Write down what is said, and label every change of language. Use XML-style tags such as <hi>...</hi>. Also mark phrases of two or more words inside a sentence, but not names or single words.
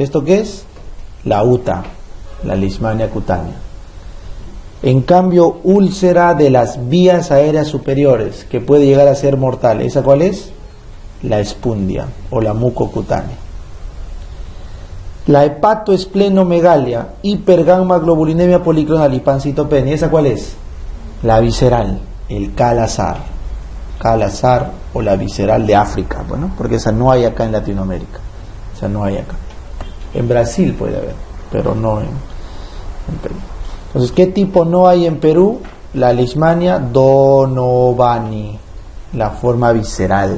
<es>¿Esto qué es? La UTA, la leishmania cutánea. En cambio, úlcera de las vías aéreas superiores, que puede llegar a ser mortal. ¿Esa cuál es? La espundia o la mucocutánea. La hepatoesplenomegalia, hipergamma-globulinemia policlonal y pancitopenia. ¿Esa cuál es? La visceral, el cal-azar. Cal-azar o la visceral de África, bueno, porque esa no hay acá en Latinoamérica. Esa no hay acá. En Brasil puede haber, pero no en Perú. Entonces, ¿qué tipo no hay en Perú? La leishmania donovani, la forma visceral.</es>